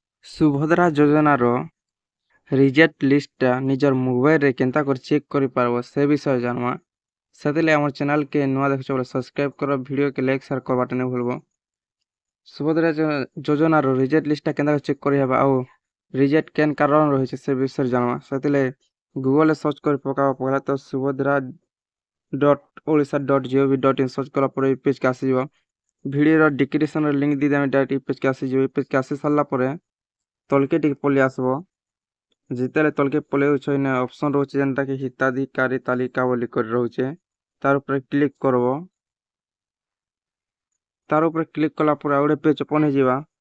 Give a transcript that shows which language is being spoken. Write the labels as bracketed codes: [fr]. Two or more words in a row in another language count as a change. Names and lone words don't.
[spv] ସୁଭଦ୍ରା ଯୋଜନାର [en] reject list [spv] ନିଜର ମୋବାଇଲରେ କେନ୍ତା କରି ଚେକ୍ କରିପାରବ ସେ ବିଷୟରେ ଜାଣବା। ସେଥିଲାଗି ଆମର ଚ୍ୟାନେଲକେ ନୂଆ ଦେଖୁଛ ବୋଲେ ସବସ୍କ୍ରାଇବ କର, ଭିଡ଼ିଓକେ [en] like share [spv] କରବାଟା ନାଇଁ ଭୁଲବ। ସୁଭଦ୍ରା ଯୋଜନାର [en] reject list [spv] କେନ୍ତା କରି ଚେକ୍ କରିହେବା ଆଉ ରିଜେକ୍ଟ କେନ୍ କାରଣ ରହିଛି ସେ ବିଷୟରେ ଜାଣବା। ସେଥିଲାଗି ଗୁଗଲରେ ସର୍ଚ୍ଚ କରି ପକାବା। ପହଲା ତ subhadra.odisha.gov.in ସର୍ଚ୍ଚ କଲା ପରେ ଏଇ ପେଜକେ ଆସିଯିବ। ଭିଡ଼ିଓର ଡିସ୍କ୍ରିପ୍ସନରେ ଲିଙ୍କ ଦେଇଦେମି, ଡାଇରେକ୍ଟ ଏଇ ପେଜକେ ଆସିଯିବ। ଏଇ ପେଜକେ ଆସି ସାରିଲା ପରେ ତଲକେ ଟିକେ ପଳେଇ ଆସିବ। ଯେତେବେଳେ ତଲକେ ପଳେଇଛ ଏଇନେ ଅପସନ୍ ରହୁଛି ଯେନ୍ଟାକି ହିତାଧିକାରୀ ତାଲିକା ବୋଲି କରି ରହୁଛେ, ତାର ଉପରେ କ୍ଲିକ୍ କରବ। ତାର ଉପରେ କ୍ଲିକ୍ କଲା ପରେ ଆଉ ଗୋଟେ [en] page open [spv] ହେଇଯିବା।